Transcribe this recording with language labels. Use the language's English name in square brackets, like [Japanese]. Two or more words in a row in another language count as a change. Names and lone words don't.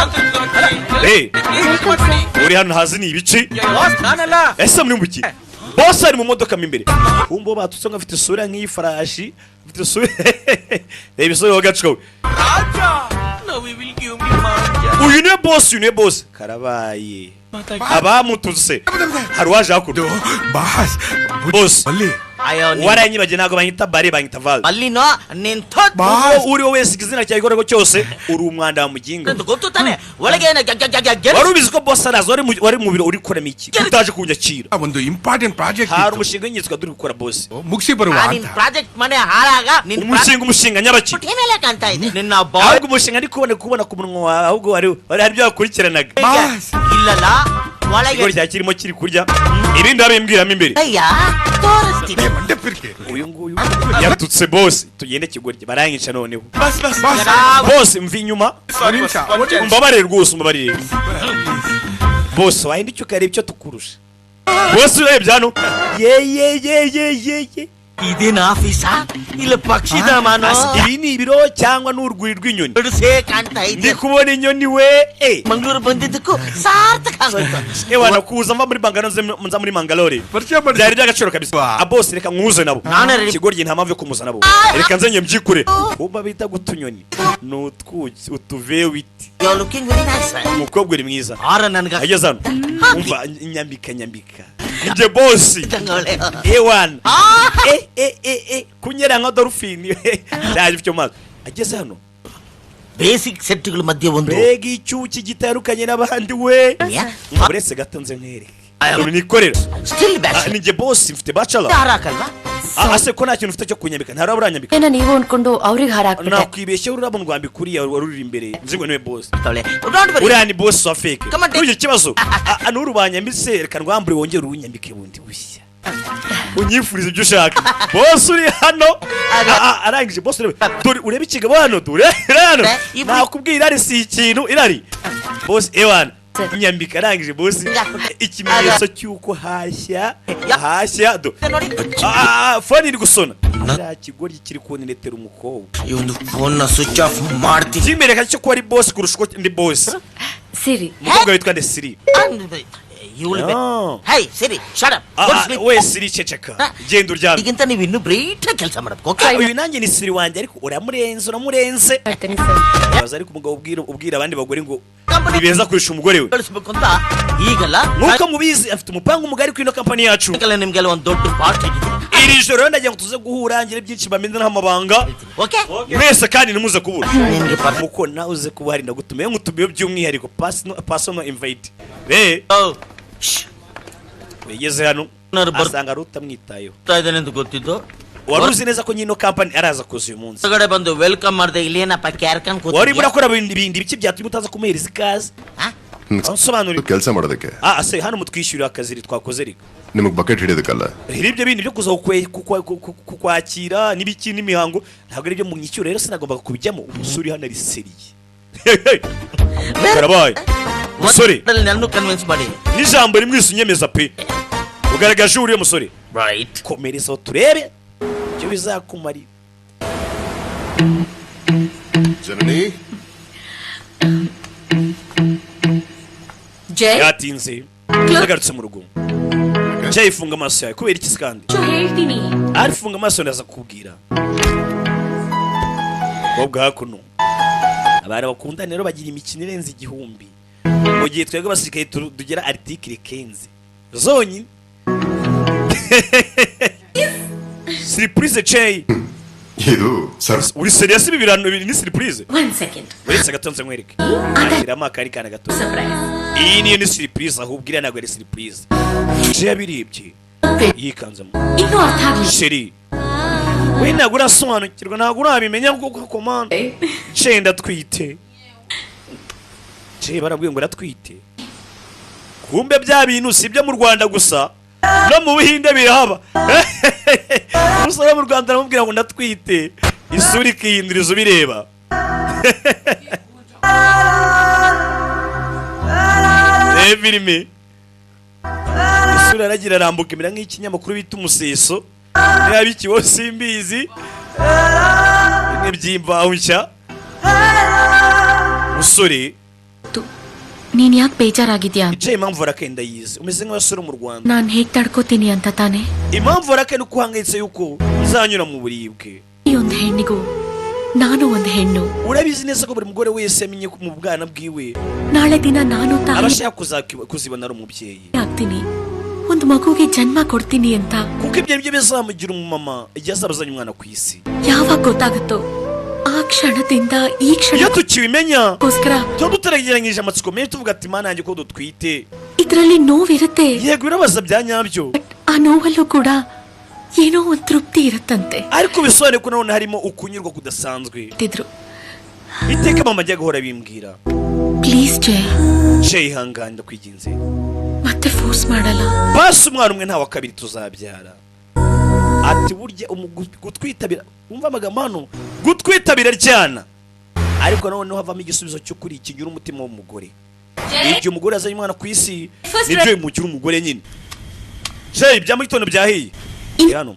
[Kinyarwanda] uri hano hazi ni ibici ese muri muki boss ari mu modoka imbere kumbo batutse ngo afite isura nk'ifarashi afite isura reba isura wagacuwe uyu ne boss karabaye abamututse hari waje hakuru boss waranyibaje ntago banyita bare banyita val [Kannada] ಅಲ್ಲಿನೋ ನಿಂತ [Kinyarwanda] uri wowe wese izina cyawe igorego cyose uri umwanda wa muginga [Kannada] ಗೊತ್ತು ತಾನೆ ಒಳಗೆ [Kinyarwanda] wari ubizi ko boss araza wari mu biro uri gukora iki utaje kunyakira [Kannada] ಒಂದು [English] important project [Kinyarwanda] hari umushinga w'inyitwa turi gukora boss [Kannada] ಮುಗಿಸಿ ಬರುವ ನಿನ್ ಪ್ರಾಜೆಕ್ಟ್ ಮನೆ ಹಾಳಾಗ ನಿನ್ [Kinyarwanda] umushinga nyabaki [Kannada] ಮೇಲೆ ಕಾಣ್ತಾ ಇದೆ ನಿನ್ನ ಬಾಯ್ [Kinyarwanda] ahubwo umushinga ndi kubona ku munwa wawe ahubwo hari byo wakurikiranaga [Kannada] ಇಲ್ಲಲ್ಲ ಒಳಗೆ [Kinyarwanda] igori cyakirimo kiri kurya ibindi babimbwiramo imbere [Kannada] ಅಯ್ಯ ತೋರಿಸ್ತೀನಿ [Kinyarwanda] uyu nguyu yatutse boss tugende kigorye baranyica noneho [Kannada] ಬಸ್ [Kinyarwanda] boss mvi inyuma umbabarire rwose umbabarire boss wahindi icyo ukareba icyo tukurusha boss urebye hano ye [Kannada] ಇದೇನ ಆಫೀಸಾ ಇಲ್ಲ ಪಕ್ಷಿಧಾಮನೋ [Kinyarwanda] ibi ni ibiro cyangwa n'urwuri rw'inyoni [Kannada] ಬಿಡಿಸೇ ಕಾಣ್ತಾ ಇದೆ [Kinyarwanda] ndi kubona inyoni we [Kannada] ಮಂಗಳೂರು ಬಂದಿದ್ದಕ್ಕೂ ಸಾರ್ಥಕ ಆಗೋಯ್ತು [Kinyarwanda] ewana kuza mva muri Mangalore byari by'agaciro kabisa boss reka nkuze nabo kigorye nta mpamvu yo kumuza nabo reka nzenye mbyikure kuba bita gutunyoni n'utwuki utuvewiti [English] you're looking very nice [Kinyarwanda] umukobwa uri mwiza [Kannada] ಆರ ನನಗೆ [Kinyarwanda] ageze hano umva nyambika nje boss ewana kunyera nka dolphine ndaje byo mazi ageze hano [Kannada] ಬೇಸಿಕ್ ಸೆಟ್ಗಳ ಮಧ್ಯೆ ಒಂದು [Kinyarwanda] mbega icyuki gitarukanye n'abandi we uretse gato nze nkwereke nikorera [English] still batch [Kinyarwanda] ninjye boss mfite bachelor [Kannada] ಹಾರಾಕಲ್ವಾ [Kinyarwanda] ase ko nta kintu ufite cyo kunyambika ntaraba uranyambika [Kannada] ಏನ ನೀವು ಅನ್ಕೊಂಡು ಅವ್ರಿಗೆ ಹಾರಾಕ್ಬಿಟ್ಟೆ [Kinyarwanda] nakwibeshye ururabo rwambika kuriya waruri imbere nzi ngo niwe boss [English] don't worry [Kinyarwanda] uriya ni boss wa fake [English] Come on, [Kinyarwanda] ntugire ikibazo n'urubanyambitse reka rwambure wongere urunyambike bundi bushya unyifuriza ibyo ushaka boss uri hano arangije boss urebe ikigabo hano hano nakubwira irari si ikintu irari boss ewan nyambika arangije boss ikimenyetso cy'uko hashya do phone iri gusona nta kigoryi kiri kunetera umukobwa [Kannada] ಈ ಒಂದು ಫೋನ್ ನ [English] switch off [Kannada] ಮಾಡ್ತೀನಿ [Kinyarwanda] kimereka cyo ko ari boss kurusha uko ndi boss [Kannada] ಸಿರಿ [Kinyarwanda] umukobwa witwa Desiri [Kannada] ಇವಳು ಹೇ ಸರಿ [English] shut up [Kinyarwanda] we Siri ceceka genda uryame [Kannada] ಈಗಿಂತ ನೀವು ಇನ್ನೂ ಬ್ರೈಟ್ ಕೆಲಸ ಮಾಡಬೇಕು ಓಕೆ [Kinyarwanda] uyu nanjye ni Siri wanjye ariko uramurenze [Kannada] ಮಾಡ್ತೀನಿ ಸರ್ [Kinyarwanda] baza ariko umugabo ubwira abandi bagore ngo ni beza kurusha umugore we [Kannada] ಬೆಳೆಸಬೇಕು ಅಂತ ಈಗಲ್ಲ [Kinyarwanda] nuko mubizi afite umupango mugari kuri ino company yacu [Kannada] ನಿಮ್ಗೆಲ್ಲ ಒಂದು ದೊಡ್ಡ ಪಾರ್ಟಿ [Kinyarwanda] iri joro ndagira ngo tuze guhura ngire byinshi bamenye n'amabanga [Kannada] ಓಕೆ [Kinyarwanda] mwese kandi nimuze kubura [Kannada] ನಿಮ್ಗೆ [Kinyarwanda] muko nawe uze kuba hari ndagutumiye ngutumiye by'umwihariko [English] personal invite [Kinyarwanda] wegeze hano asanga rutamwitayeho [Kannada] ಇದ್ದಾನೆ ಅಂತ ಗೊತ್ತಿದ್ದು [Kinyarwanda] wari uzi neza ko nyino company araza kuza uyu munsi [Kannada] ಹೊರಗಡೆ ಬಂದು ವೆಲ್ಕಮ್ ಮಾಡಿದೆ ಇಲ್ಲೇನಪ್ಪ ಕ್ಯಾರ್ಕನ್ [Kinyarwanda] wari murakora ibindi biki byatumye utaza kumuhereza ikaze ansobanurira [Kannada] ಕೆಲಸ ಮಾಡೋದಕ್ಕೆ [Kinyarwanda] ase hano mutwishyurira akazi twakoze rika [Kannada] ನಿಮಗೆ ಬಕೆಟ್ ಹಿಡಿಯೋದಕ್ಕಲ್ಲ [Kinyarwanda] ibyo bindi byo kuza kukwakira n'ibiki n'imihango ntabwo ari byo mu nyishyuro rero sinagomba kubijyamo umusore hano ari seriye karabaye musore [Kannada] ನನ್ನನ್ನು ಕನ್ವಿನ್ಸ್ ಮಾಡಿ [Kinyarwanda] n'ijambo rimwe unyemeza pe ugaragaje uriye musore [Kannada] ರೈಟ್ [Kinyarwanda] komereza turebe icyo bizakumarira [Kannada] ಜನನಿ ಜೈ [Kinyarwanda] yatinze yagarutse mu rugo Jay funga amaso yawe kubera iki kandi [Kannada] ಹೇಳ್ತೀನಿ [Kinyarwanda] ari funga amaso ndaza kubwira Bobwa hakuno abana bakundana rero bagira imikino irenze igihumbi mu gihe twebwe basirikaye tugera article 15 zonyine surprise Jay [Kannada] ಇದು ಸರ್ [Kinyarwanda] uri serious bibirano bibiri ni surprise [English] 1 second [Kinyarwanda] uretse gatonze nkwereke ashira amakari kana gato surprise iyi niyo ni surprise ahubwo iriya ntabwo ari surprise Jay yabirebye yikanzemo [Kannada] ಇನ್ನೂ ಅರ್ಥ ಆಗ್ಲಿಲ್ಲ [Kinyarwanda] sheri we ntabwo urasobanukirwa ntabwo urabimenya kuko komanda Jay ndatwite Jay barabwiye ngo aratwite kumbe bya bintu si byo mu Rwanda gusa no mu Buhinde birahaba umusore mu Rwanda aramubwira ngo ndatwite isuri ikihinduriza ubireba filime isura aragira arambuka imera nk'ikinyamakuru bita umuseso niba bikiwo simbizi bimwe by'imvaho nshya musore [Kannada] ನೀನ್ ಯಾಕೆ ಬೇಜಾರಾಗಿದ್ಯಾ [Kinyarwanda] Jay impamvu arakenda yize umeze nk'abasore mu Rwanda [Kannada] ನಾನ್ ಹೇಗ್ ತಡ್ಕೋತೀನಿ ಅಂತ ತಾನೆ [Kinyarwanda] impamvu arakenda uko uhangayitse yuko uzanyura mu buribwe [Kannada] ಈ ಒಂದ್ ಹೆಣ್ಣಿಗೂ ನಾನು ಒಂದ್ ಹೆಣ್ಣು [Kinyarwanda] urabizi neza ko buri mugore wese yamenye ko mu bwana bwiwe [Kannada] ನಾಳೆ ದಿನ ನಾನು ತಾಯಿ [Kinyarwanda] abashaka kuzibona ari umubyeyi [Kannada] ಆಗ್ತೀನಿ ಒಂದು ಮಗುಗೆ ಜನ್ಮ ಕೊಡ್ತೀನಿ ಅಂತ [Kinyarwanda] kuko ibyo nibyo bizamugira umumama igihe azaba azanye umwana ku isi [Kannada] ಯಾವಾಗ ಗೊತ್ತಾಗುತ್ತೋ ಆ ಕ್ಷಣದಿಂದ ಈ [Kinyarwanda] iyo [Kannada] ಕ್ಷಣ [Kinyarwanda] tukibimenya [Kannada] ಗೋಸ್ಕರ [Kinyarwanda] tuba tutarageranyije amatsiko menshi tuvuga ati mana yanjye ko dutwite [Kannada] ಇದರಲ್ಲಿ ನೋವಿರುತ್ತೆ [Kinyarwanda] yego birabaza bya nyabyo [Kannada] ಆ ನೋವಲ್ಲೂ ಕೂಡ ಏನೋ ಒಂದು ತೃಪ್ತಿ ಇರುತ್ತಂತೆ [Kinyarwanda] ariko bisobanuye ko none harimo ukunyurwa kudasanzwe [Kannada] ತಿದ್ರು [Kinyarwanda] iteka mama ajya guhora bimbwira [Kannada] ಪ್ಲೀಸ್ ಜಯ [Kinyarwanda] Jay ihangane ndakwiginze [Kannada] ಮತ್ತೆ ಫೋರ್ಸ್ ಮಾಡಲ್ಲ [Kinyarwanda] basi umwana umwe nta wa kabiri tuzabyara ati burya gutwitabira umva amagambo hano gutwitabira ryana ariko noneho havamo igisubizo cyo kuri kigira umutima w'umugore igihe umugore azanye umwana ku isi nibyo bimugira umugore nyine Jay bya mu gitondo byahiye hano